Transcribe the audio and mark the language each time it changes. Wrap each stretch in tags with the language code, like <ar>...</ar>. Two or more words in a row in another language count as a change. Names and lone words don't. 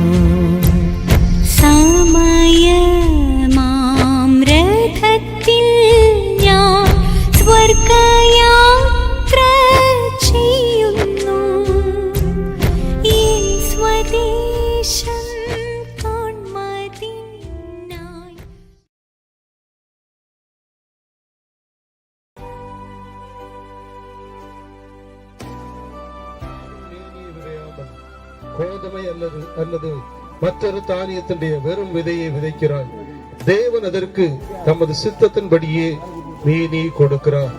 <ml>സമയമാം രഥത്തിൽ ഞാൻ സ്വർഗയാത്ര ചെയ്യുന്നു. എൻ സ്വദേശം കാൺമതിനായി.</ml> <ta>கோதுமை அல்லது மற்றொரு தானியத்தினுடைய வெறும் விதையை விதைக்கிறார். தேவன் அதற்கு தமது சித்தத்தின்படியே மேனி கொடுக்கிறார்.</ta>